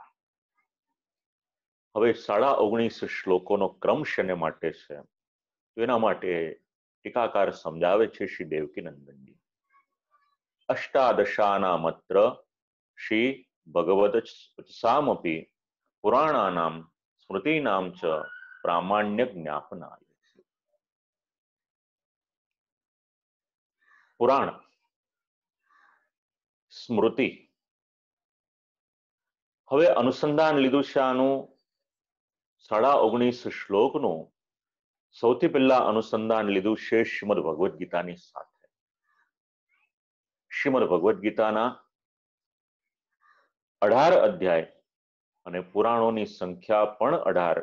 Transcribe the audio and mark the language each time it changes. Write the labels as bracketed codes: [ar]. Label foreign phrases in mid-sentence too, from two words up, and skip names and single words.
[gu] હવે 19.5 શ્લોકોનો ક્રમ શેને માટે છે તો એના માટે ટીકાકાર સમજાવે છે શ્રી દેવકીનંદનજી. [sa] अष्टादशाना मत्र श्री भगवद सामपी पुराणानाम स्मृतीनां च प्रामाण्य ज्ञापनाय। पुराण, स्मृति, [gu] હવે અનુસંધાન લીધું છે આનું 19.5 શ્લોકનું. સૌથી પહેલા અનુસંધાન લીધું છે શ્રીમદ ભગવદ્ ગીતાની સાથે. શ્રીમદ ભગવદ્ ગીતાના 18 અધ્યાય અને પુરાણોની સંખ્યા પણ 18.